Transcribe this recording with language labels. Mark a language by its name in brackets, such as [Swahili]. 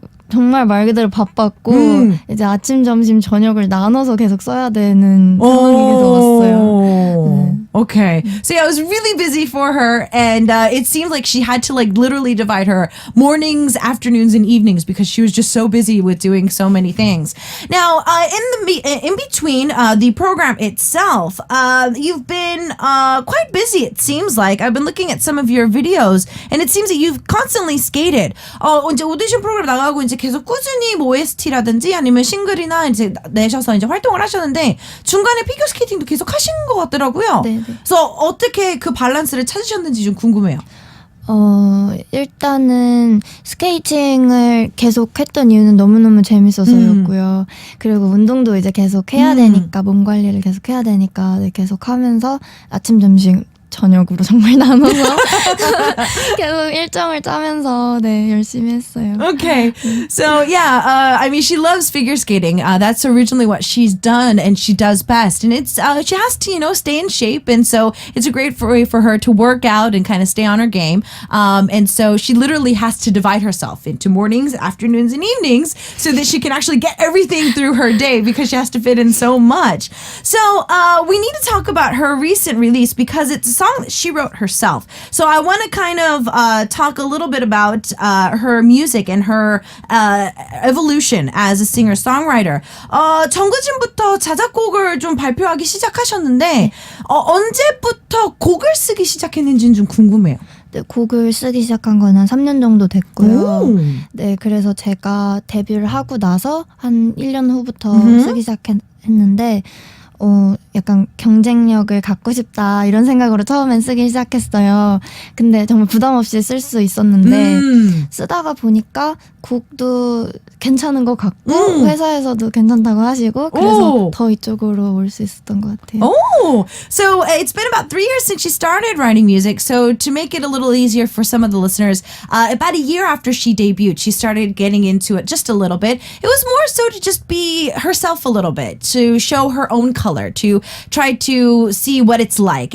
[Korean] 정말 말 그대로 바빴고 이제 아침, 점심, 저녁을 나눠서 계속 써야 되는 상황이 계속 왔어요. [English] Okay. So yeah, it was really busy for her, and it seemed like she had to like literally divide her mornings, afternoons, and evenings because she was just so busy with doing so many things. Now, in between the program itself, you've been quite busy. It seems like I've been looking at some of your videos, and it seems that you've constantly skated. [Korean] 이제 오디션 프로그램 나가고 이제 계속 꾸준히 뭐 OST라든지 아니면 싱글이나 이제 내셔서 이제 활동을 하셨는데 중간에 피겨 스케이팅도 계속 하신 것 같더라고요. 네. 그래서 어떻게 그 밸런스를 찾으셨는지 좀 궁금해요. 일단은 스케이팅을 계속 했던 이유는 너무너무 재밌어서였고요. 그리고 운동도 이제 계속 해야 되니까, 몸 관리를 계속 해야 되니까 계속 하면서 아침, 점심, 저녁으로 정말 나눠서 계속 일정을 짜면서 열심히 했어요. [English] Okay. So yeah, I mean, she loves figure skating. That's originally what she's done and she does best. And it's she has to, stay in shape. And so it's a great way for her to work out and kind of stay on her game. And so she literally has to divide herself into mornings, afternoons, and evenings so that she can actually get everything through her day because she has to fit in so much. So we need to talk about her recent release because it's a song that she wrote herself. So I want to kind of talk a little bit about her music and her evolution as a singer-songwriter. [Korean] 정규진부터 자작곡을 좀 발표하기 시작하셨는데 언제부터 곡을 쓰기 시작했는지는 좀 궁금해요. 네, 곡을 쓰기 시작한 건 한 3년 정도 됐고요. 네, 그래서 제가 데뷔를 하고 나서 한 1년 후부터 쓰기 시작했는데 약간 경쟁력을 갖고 싶다 이런 생각으로 처음엔 쓰기 시작했어요. 근데 정말 부담 없이 쓸 수 있었는데 쓰다가 보니까 곡도 괜찮은 것 같고 회사에서도 괜찮다고 하시고 그래서 더 이쪽으로 올 수 있었던 것 같아요. [English] So it's been about 3 years since she started writing music. So to make it a little easier for some of the listeners, about a year after she debuted, she started getting into it just a little bit. It was more so to just be herself a little bit, to show her own color, to try to see what it's like.